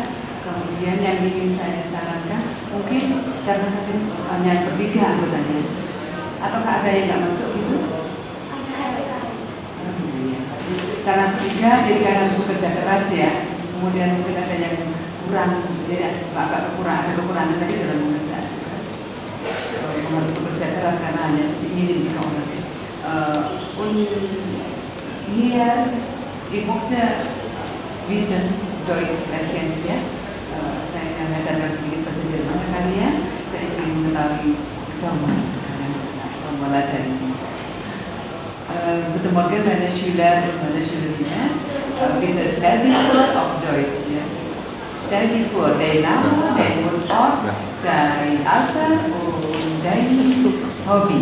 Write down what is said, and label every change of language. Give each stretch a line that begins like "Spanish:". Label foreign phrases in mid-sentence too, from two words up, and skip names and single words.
Indonesian: Kemudian yang ingin saya sarankan, mungkin karena kalian hanya bertiga anggotanya, ataukah ada yang nggak masuk gitu? Karena bertiga, jadi karena bekerja keras ya. Kemudian mungkin ada yang kurang, jadi agak kekurangan tadi dalam bekerja keras. Harus bekerja keras karena hanya minim di kamar.
German: Hier, ich möchte wissen, Deutsch sprechen ya.
Indonesian: Saya mengajarkan sedikit bahasa Jerman ke kalian. Saya ingin mengetahui sejauh mana kalian belajar ini.
German: Guten Morgen meine Schüler und meine Schülerinnen. Bitte stell dich vor auf Deutsch. Ja. Stell dich vor, dein Name, dein Wohnort, dein Alter und dein Hobby.